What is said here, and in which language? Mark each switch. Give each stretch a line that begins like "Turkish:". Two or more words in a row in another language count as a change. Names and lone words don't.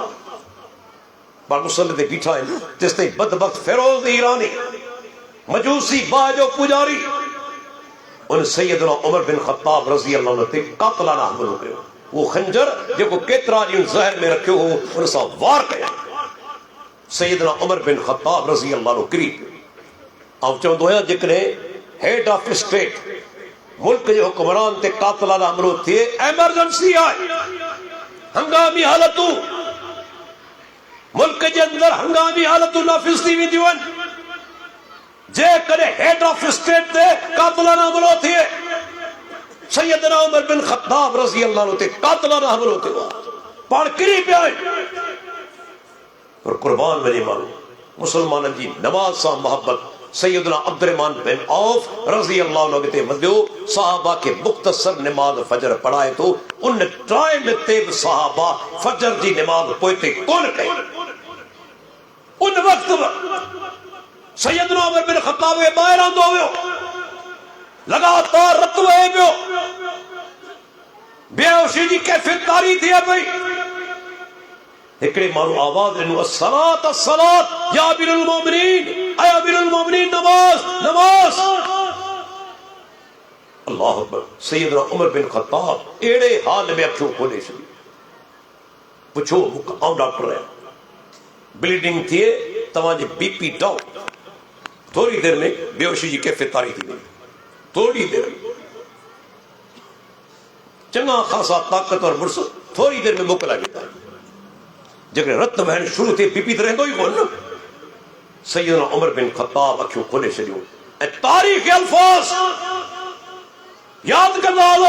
Sindhi: पाण मुसल्ले ते बीठा आहिनि जेसिताईं बदबख्त फिरोज ईरानी मजूसी बाह जो पुजारी उन सैयदना उमर बिन ख़त्ताब
Arabic: رضي الله عنه
Sindhi: ते कातिलाना हमलो कयो। वो खंजर जेको केतिरा ॾींहं ज़हर में रखियो हो उन सां वार कया। सैयदना उमर बिन ख़त्ताब
Arabic: رضي الله عنه
Sindhi: किरी पियो। ऐं चवंदो आहियां जेकॾहिं
English: head of state
Sindhi: मुल्क के हुक्मरान ते कातिलाना हमलो थिए, एमरजेंसी आहे, हंगामी हालतूं मुल्क जे अंदर हंगामी हालतूं नाफ़िज़ थी वेंदियूं आहिनि। जेकॾहिं
English: head of state
Sindhi: ते कातिलाना हमलो थिए, सैयदना उमर बिन ख़त्ताब
Arabic: رضي الله عنه
Sindhi: ते कातिलाना हमलो थियो आहे, पाण किरी पिया आहिनि। पर कुर्बान वञे माण्हू मुसलमाननि जी नमाज सां मोहब्बत। सैयदना अब्दुर्रहमान बिन औफ
Arabic: رضي الله عنه
Sindhi: ते वधियो, सहाबा के मुख्तसर नमाज फजर पढ़ाए तो उन टाइम ते बि सहाबा फजर जी नमाज पोइते कोन कई। उन वक़्त सैयदना उमर बिन ख़त्ताब खे ॿाहिरि आंदो वियो, लगातार रत वहे पियो, बेहोशी जी कैफ़ियत तारी थिए पई। हिकिड़े माण्हू आवाज़ ॾिनो
Arabic: الصلاة الصلاة يا أمير المؤمنين,
Sindhi: ऐ
Arabic: أمير المؤمنين
Sindhi: नमाज नमाज।
Arabic: الله أكبر.
Sindhi: सैयदना उमर बिन ख़त्ताब अहिड़े हाल में अखियूं खोले छॾियूं। पुछो आउं डॉक्टर आहियां, ब्लीडिंग थिए तव्हांजे
English: BP down,
Sindhi: थोड़ी देर में बेहोशी जी कैफियत तारी थी वई, थोड़ी देर में चङा ख़ासा ताक़तवर मुड़ुस थोड़ी देर में मोकिला वेंदा। जेकॾहिं रत वहण शुरू थिए बीपी त रहंदो ई कोन न। सैयदना उमर बिन ख़त्ताब अखियूं खोले छॾियूं ऐं तारीख़ अल्फाज़ यादि कंदा हलो।